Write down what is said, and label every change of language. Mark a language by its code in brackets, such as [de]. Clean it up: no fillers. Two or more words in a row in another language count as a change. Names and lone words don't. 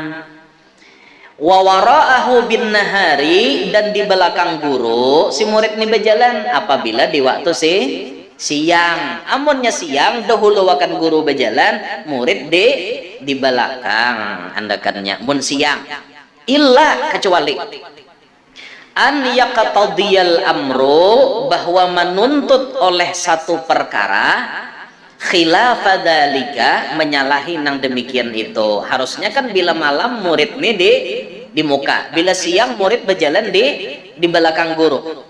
[ar] ووراءه بالنهار, [id] dan di belakang guru si murid ini berjalan apabila di waktu siang. [bjn] Amunnya siang dahulu akan guru berjalan, murid di belakang andakannya mun siang. [ar] Illa, kecuali أن يقتضي الأمر, [id] bahwa menuntut oleh satu perkara, [ar] خلاف ذلك, [id] menyalahi nang demikian itu. Harusnya kan bila malam murid ini di muka, bila siang murid berjalan di belakang guru.